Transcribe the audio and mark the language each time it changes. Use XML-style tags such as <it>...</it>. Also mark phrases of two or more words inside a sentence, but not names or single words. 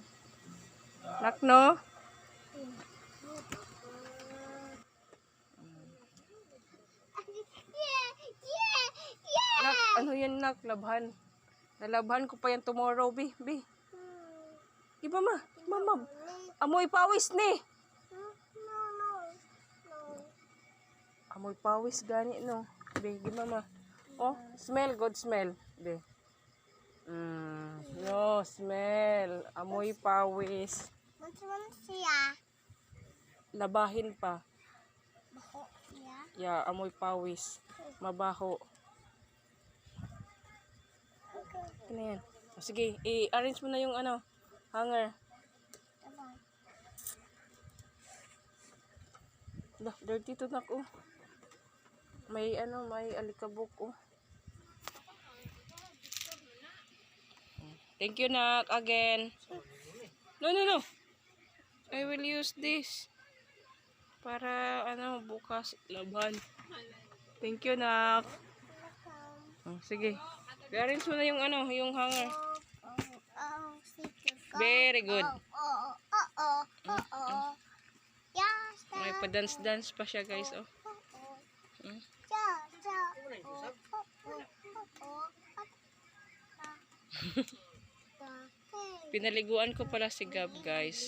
<tl>Nak, no? Nak, ano yan nak? Labhan. Nalabhan ko pa yan tomorrow, bi. Iba ma. Mama. Amoy pawis ni. Amoy pawis gani no. Bi, di mama.</tl> <en>Smell, good smell.</en> <tl>Bi.</tl> <en>No, smell.</en> <tl>Amoy pawis. Labahin pa. Yeah, amoy pawis. Mabaho. Ano yan? Sige, i-arrange mo na yung hanger. Dirty to nak May may alikabok</tl> <en>Thank you</en> <tl>nak again.</tl> <en>No. I will use this</en> <tl>para bukas laban.</tl> <en>Thank you</en> <tl>nak. Sige. I-arrange mo na yung yung hanger.</tl> <en>Very good.</en> <tl>May pa-dance pa siya guys Pinaliguan ko pala si Gab guys.</tl>